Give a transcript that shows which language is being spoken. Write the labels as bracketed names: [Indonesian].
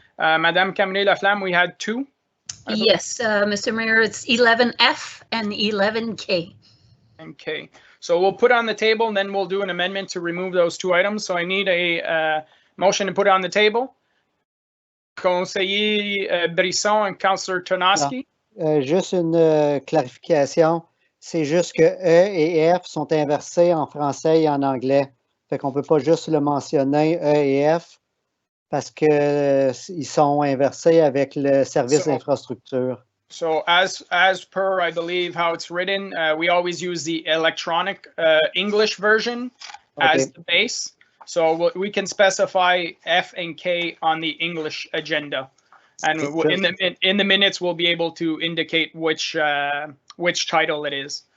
[English] Madame Camille-Laflamme, we had two. Yes, Mr. Mayor, it's 11F and 11K. Okay, so we'll put on the table and then we'll do an amendment to remove those two items. So I need a motion to put on the table. Conseiller Brisson and Councillor Tonoski. [French] Juste une clarification. C'est juste que E et F sont inversés en français et en anglais. Fait qu'on ne peut pas juste le mentionner, E et F, parce qu'ils sont inversés avec le service d'infrastructure. [English] So as per, I believe, how it's written, we always use the electronic English version as the base. So we can specify F and K on the English agenda. And in the minutes, we'll be able to indicate which title it is.